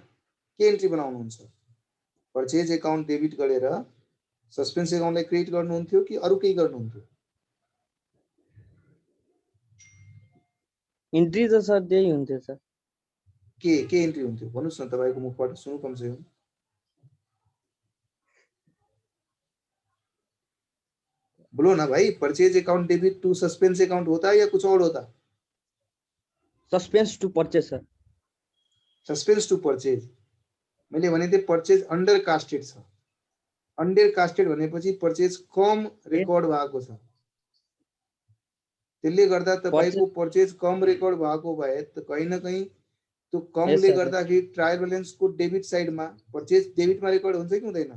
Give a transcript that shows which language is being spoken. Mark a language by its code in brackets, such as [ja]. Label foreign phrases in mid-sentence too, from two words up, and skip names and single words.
[ne] के एन्ट्री बनाउनुहुन्छ? [en] purchase account debit [ne] गरेर [en] suspense accountलाई credit [ne] गर्नुहुन्थ्यो कि अरु केही गर्नुहुन्थ्यो? इन्ट्री त सर त्यही हुन्थ्यो सर। के एन्ट्री हुन्थ्यो भन्नुस् न, तपाईको मुखबाट सुनौ [hi] कम से कम। बोलो ना भाई, [en] purchase account debit to suspense account [hi] होता है या कुछ और होता? [en] suspense to purchase sir. suspense to purchase. [ne] मैले भने थिएँ [en] purchase under casted [ne] छ। [en] under casted [ne] भनेपछि परचेज कम रेकर्ड भएको छ। त्यसले गर्दा तपाईको परचेज कम रेकर्ड भएको भए त [hi] कहीं न कहीं [ne] त्यो कमले गर्दाखेरि [en] trial balance [ne] को [en] debit sideमा [ne] परचेज डेबिटमा रेकर्ड हुन्छ कि हुँदैन?